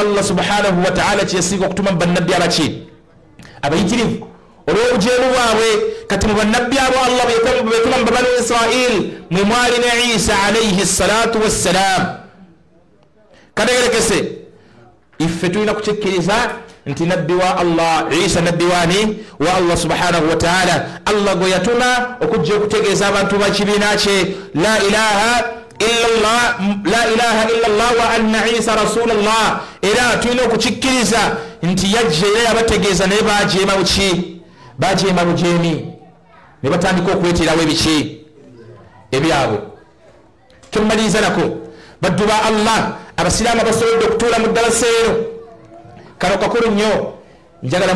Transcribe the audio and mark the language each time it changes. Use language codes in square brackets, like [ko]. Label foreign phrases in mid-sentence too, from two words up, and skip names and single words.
[ar] الله سبحانه وتعالى [lg] kyesiga okutuma mu bannabbi abaki abayitirivu olw'obujeemu bwabwe kati mu bannabbi abo Allah betuma mu banu Israel mwe mwali ne Isa [ar] عليه الصلاة والسلام [lg] kadegerekese iffe tulina kukikkiriza nti nabbi wa Allah Isa nabbi wani wa Allah [ar] سبحانه وتعالى [lg] Allah gwe yatuma okujja okutegeeza abantu bakibiina kye [ar] لا إله إلا الله وأن عيسى رسول الله [lg] era tulina okukikkiriza nti yajja era yabategeeza naye bajeema buki bajeema bujeemi ne batandika okweterawo ebiki ebyabwe kyemumaliriza nako baddu ba Allah abasiraamu abasobodde okutuula mu ddalasa eno kano kakulu nnyo njagala